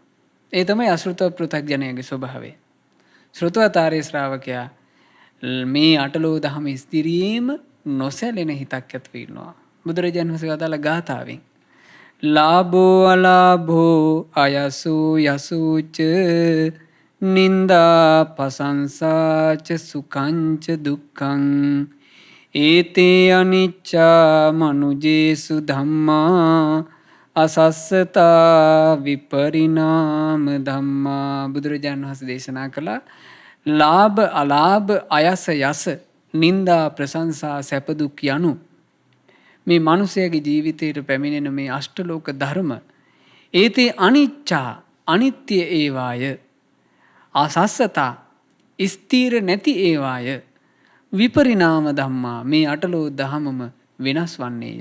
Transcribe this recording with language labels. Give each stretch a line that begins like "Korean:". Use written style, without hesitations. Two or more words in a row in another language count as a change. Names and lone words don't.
Sinhala: ඒ තමයි අසෘතව පෘථග්ජනයගේ ස්වභාවය. ශ්‍රොතවත් ආර්ය ශ්‍රාවකයා මේ අටලෝ දහම ස්ථිරියේම නොසැලෙන හිතක් ඇති වෙනවා. බුදුරජාණන් වහන්සේ වදාළ ගාථාවෙන්
Pali: ලාභෝ අලාභෝ අයසෝ යසෝච නින්දා පසංසාච සුකංච දුක්ඛං ඒතේ අනිච්චා මනුජේසු ධම්මා අසස්සතා විපරිණාම ධම්මා.
Sinhala: බුදුරජාණන් වහන්සේ දේශනා කළා ලාභ අලාභ අයස යස නින්දා ප්‍රශංසා සැප දුක් යනු මේ මිනිසයාගේ ජීවිතයට පැමිණෙන මේ අෂ්ටලෝක ධර්ම
Pali: ඒතේ අනිච්චා
Sinhala: අනිත්‍ය ඒවාය අසස්සතා ස්ථීර නැති ඒවාය
Pali: විපරිණාම ධම්මා
Sinhala: මේ අටලෝ දහමම වෙනස් වන්නේය.